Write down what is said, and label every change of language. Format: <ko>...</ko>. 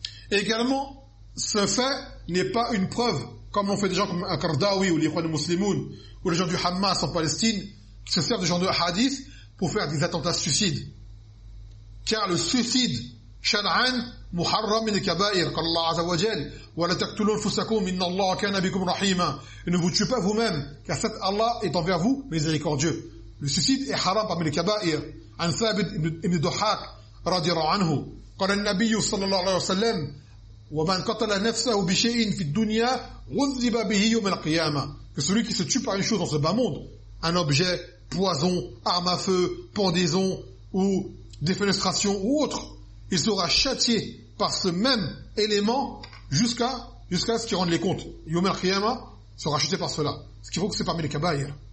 <fr>Également, ce fait n'est pas une preuve, comme l'ont fait des gens comme Al-Qardawi ou l'Ikhwan al-Muslimoun ou les gens du Hamas en Palestine qui se servent de genre de hadith pour faire des attentats suicides. Car le suicide,</fr> <ar>shan'an, muharram min al-kaba'ir,</ar> <fr>qu'Allah azawajal,</fr> <ar>wa la taqtulu anfusakum, inna Allah kana bikum rahima.</ar> <fr>Et ne vous tuez pas vous-même, car cet Allah est envers vous miséricordieux. Le suicide est haram parmi les kaba'ir. An Thabit ibn Duhak, radiallahu anhu.</fr> <ar>قال النبي صلى الله عليه وسلم ومن قتل نفسه بشيء في الدنيا عذب به يوم القيامه.</ar> <fr>Que celui qui se tue par une chose dans ce bas monde, un objet, poison, arme à feu, pendaison ou défenestration ou autre, il sera châtié par ce même élément jusqu'à ce qu'il rende les comptes.</fr> <ar>يوم القيامه</ar> <fr>sera châtié par cela. Ce qui vaut que c'est parmi les kabaïr.</fr>